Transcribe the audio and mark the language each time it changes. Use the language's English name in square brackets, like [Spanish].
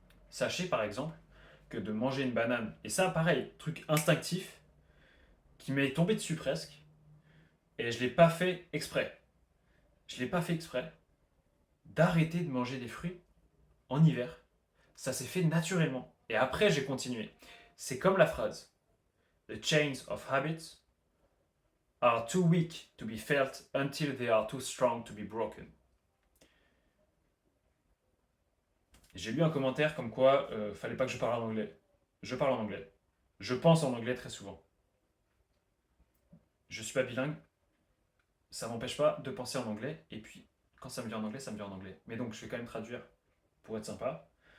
[French] Sachez par exemple que de manger une banane, et ça pareil, truc instinctif, qui m'est tombé dessus presque, et je ne l'ai pas fait exprès. Je ne l'ai pas fait exprès d'arrêter de manger des fruits en hiver. Ça s'est fait naturellement. Et après, j'ai continué. C'est comme la phrase [English] The chains of habits are too weak to be felt until they are too strong to be broken. [French] J'ai lu un commentaire comme quoi fallait pas que je parle en anglais. Je parle en anglais. Je pense en anglais très souvent. Je suis pas bilingue, ça m'empêche pas de penser en anglais. Et puis, quand ça me vient en anglais, ça me vient en anglais. Mais donc, je vais quand même traduire pour être sympa.